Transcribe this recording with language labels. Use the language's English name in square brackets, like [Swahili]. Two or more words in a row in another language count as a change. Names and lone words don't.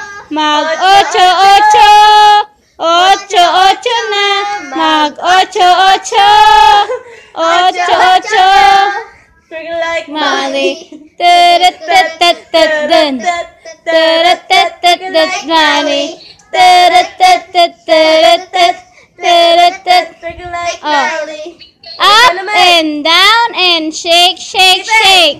[Filipino] Mag-ocho-ocho. Ocho-ocho na. Mag-ocho-ocho. Ocho-ocho. Like Mali. Taratatatatatun. Taratatatatat. Mali. Taratatatatat. Taratat. like Oh. Marley. [English] Up and down and shake, shake, shake.